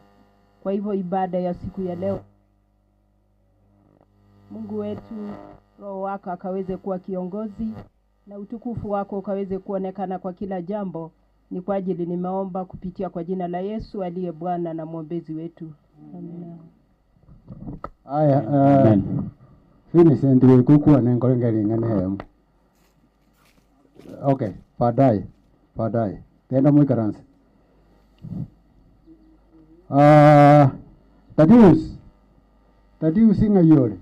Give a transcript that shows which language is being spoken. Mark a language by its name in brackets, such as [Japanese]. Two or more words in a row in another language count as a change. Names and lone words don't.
[Swahili] Kwa hivyo ibada ya siku ya leo, Mungu wetu, Roho wako akaweze kuwa kiongozi na utukufu wako ukaweze kuonekana kwa kila jambo. Ni kwa ajili nimeomba kupitia kwa jina la Yesu aliye Bwana na mwombezi wetu. Amen. [Gusii] Aya, Vincent wekuku anengorengeri ngane. [Swahili] Okay, baadaye. [Gusii] Tenda mwikaransi. Tadius ngayore.